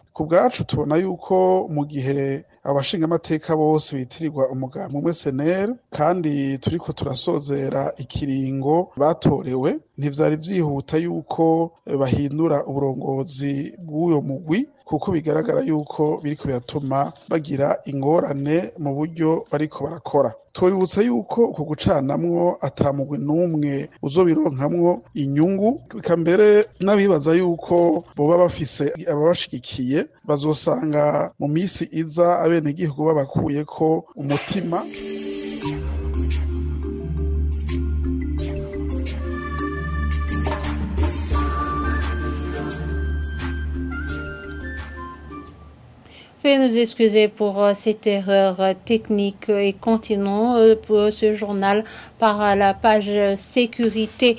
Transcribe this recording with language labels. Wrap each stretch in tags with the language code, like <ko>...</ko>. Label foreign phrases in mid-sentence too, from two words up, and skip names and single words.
<rn>Ku bwacu tubona yuko mu gihe abashingamateka bose bitirirwa umugambwe umwe SNL kandi turiko turasozera ikiringo batorewe, ntivyari vyihuta yuko bahindura uburongozi bw'uyo mugwi, kuko bigaragara yuko biriko biratuma bagira ingorane mu buryo bariko barakora. Twibutsa yuko uko gucanamwo ata mugwi n'umwe uzobironkamwo inyungu, mbere n'abibaza yuko boba bafise ababashigikiye bazosanga mu misi iza abenegihugu babakuyeko umutima.</rn> <fr>Veuillez nous excuser pour cette erreur technique et continuons pour ce journal par la page sécurité.</fr>